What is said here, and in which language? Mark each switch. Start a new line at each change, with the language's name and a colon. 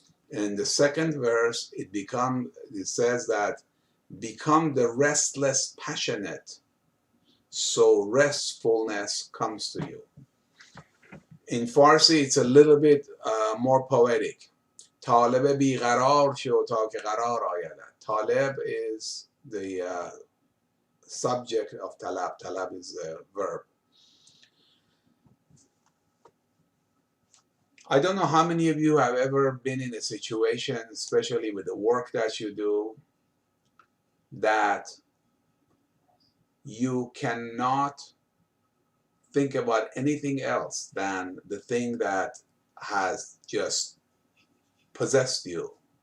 English: In the second verse, it says that become the restless passionate, so restfulness comes to you. In Farsi, it's a little bit more poetic.
Persian: طالب بیقرار شو تا که قرار آیدت.
English: Talib is the subject of talab. Talab is the verb. I don't know how many of you have ever been in a situation, especially with the work that you do, that you cannot think about anything else than the thing that has just possessed you.